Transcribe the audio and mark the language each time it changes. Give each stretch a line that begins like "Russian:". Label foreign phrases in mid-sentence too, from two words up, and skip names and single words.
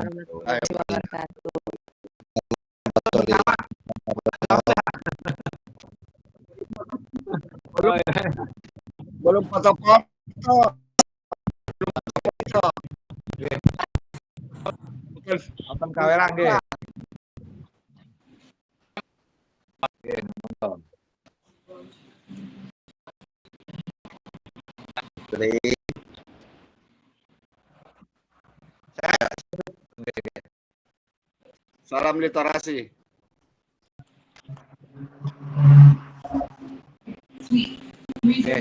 Arabic: warahmatullahi wabarakatuh.
Indonesian: Belum foto-foto. Nonton kawerang nggih. Nggih, nonton. Salam literasi. Oke.